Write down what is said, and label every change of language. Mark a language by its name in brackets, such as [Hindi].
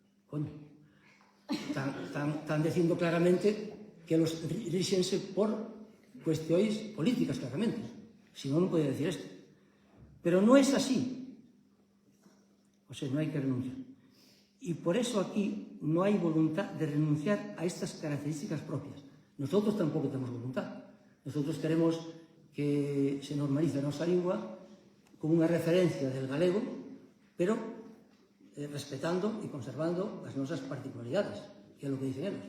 [Spanish] Coño, están diciendo claramente que los [Galician] ríxense por cuestións políticas, [Spanish] claramente. Si no, non podía decir esto. Pero no es así. O sea, no hay que renunciar. Y por eso aquí no hay voluntad de renunciar a estas características propias. Nosotros tampoco tenemos voluntad. [Galician] Nosotros queremos que se normalice a nosa lingua como unha referencia del galego, pero respetando e conservando as nosas particularidades, que é o que dicen eles.